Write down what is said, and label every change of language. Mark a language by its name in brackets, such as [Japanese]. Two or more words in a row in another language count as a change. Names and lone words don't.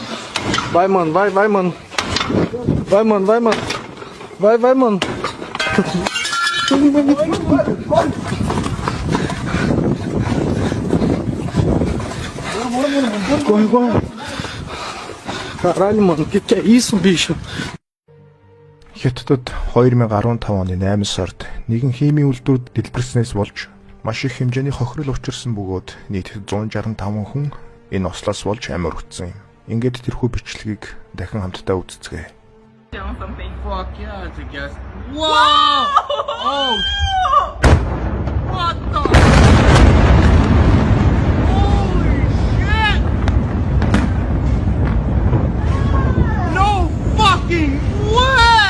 [Portuguese] Vai, mano, vai, mano. Vai, mano, vai, mano. Vai, mano. Corre. Caralho, mano, que é isso, bicho? [Mongolian] Хятадд 2015 оны 8 сард нэгэн химийн үйлдвэрт дэлбэрснээс болж Маш их хэмжээний хохирол учирсан бөгөөд нийт 165 хүн энэ ослоос болж амь өргөцсөн юм. Ингээд тэрхүү бичлэгийг дахин хамтдаа үзцгээе. [English] Down something. Fuck yeah, it's a guess. Whoa! Oh! What the? Holy shit! No fucking way!